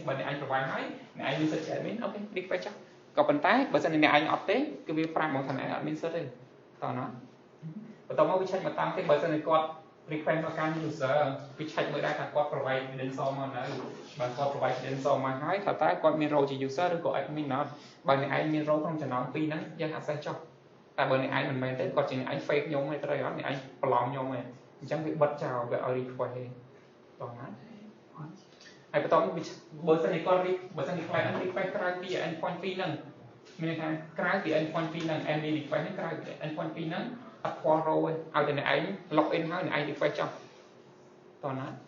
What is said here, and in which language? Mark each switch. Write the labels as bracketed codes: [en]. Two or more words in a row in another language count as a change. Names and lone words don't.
[km] បើអ្នកឯង provide ហើយអ្នកឯងមានសិទ្ធិជា admin OK request ចុះក៏ប៉ុន្តែបើសិនជាអ្នកឯងអត់ទេគឺវាប្រាប់មកថាអ្នកឯងអត់មានសិទ្ធិទេតោះណាបន្ទាប់មកវា check មកតាមទៀតបើសិនជាគាត់ request មកកាន់ user វា check មើលដែរថាគាត់ [en] provide credential [km] មកនៅបើគាត់ [en] provide credential [km] មកហើយថាតើគាត់មាន role ជា user ឬក៏ admin អត់បើអ្នកឯងមាន role ក្នុងចំណោមពីរហ្នឹងយើង access ចុះតែបើអ្នកឯងមិនមែនទេគាត់ជាអ្នកឯង fake ខ្ញុំទេត្រូវអត់អ្នកឯងប្រឡំខ្ញុំទេអញ្ចឹងវាបិទចោលវាឲ្យ request ទេតោះណាហើយបន្ទាប់មកបើសិនជាគាត់បើសិនជា client ហ្នឹង request ក្រៅពី endpoint 2ហ្នឹងមានន័យថាក្រៅពី endpoint 2ហ្នឹង MD request ហ្នឹងក្រៅពី endpoint 2ហ្នឹងអត់ខ្វល់ row ទេឲ្យតែអ្នកឯង [en] log in [km] ហើយអ្នកឯង request ចុះតោះណា